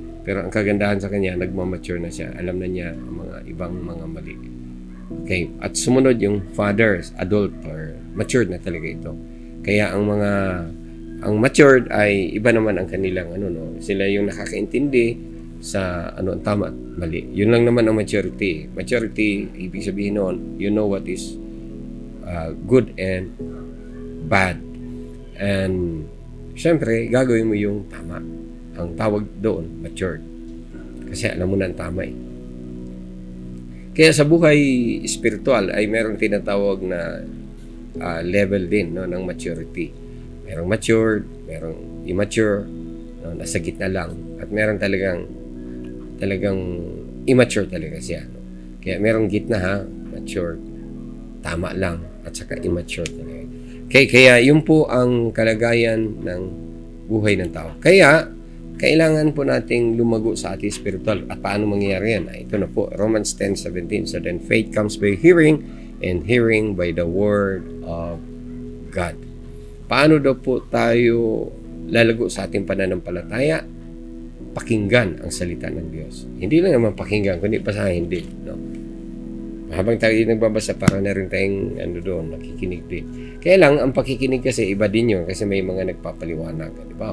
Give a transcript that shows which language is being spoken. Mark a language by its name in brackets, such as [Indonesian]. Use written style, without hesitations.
[Filipino] Pero ang kagandahan sa kanya, nagmamature na siya. Alam na niya ang mga ibang mga mali. Okay. At sumunod yung fathers, adult or matured na talaga ito. Kaya ang matured ay iba naman ang kanilang sila yung nakakaintindi sa ang tama at mali. Yun lang naman ang maturity. [English] Maturity, [Filipino] ibig sabihin noon, [English] you know what is good and bad. [Filipino] And syempre, gagawin mo yung tama. Ang tawag doon, matured. Kasi alam mo na ang tama eh. Kaya sa buhay spiritual ay merong tinatawag na level din ng maturity. Merong matured, merong immature, nasa gitna lang. At meron talagang immature talaga siya. Kaya merong gitna matured, tama lang, at saka immature talaga. Kaya yun po ang kalagayan ng buhay ng tao. Kaya kailangan po nating lumago sa ating spiritual. At paano mangyayari yan? Ito na po, Romans 10:17. [English] So then faith comes by hearing, and hearing by the word of God. [Filipino] Paano daw po tayo lalago sa ating pananampalataya? Pakinggan ang salita ng Diyos. Hindi lang naman pakinggan, kundi basahin din. No? Habang tayo nagbabasa, para na rin tayong nakikinig din. Kaya lang, ang pakikinig kasi iba din yun kasi may mga nagpapaliwanag. Diba?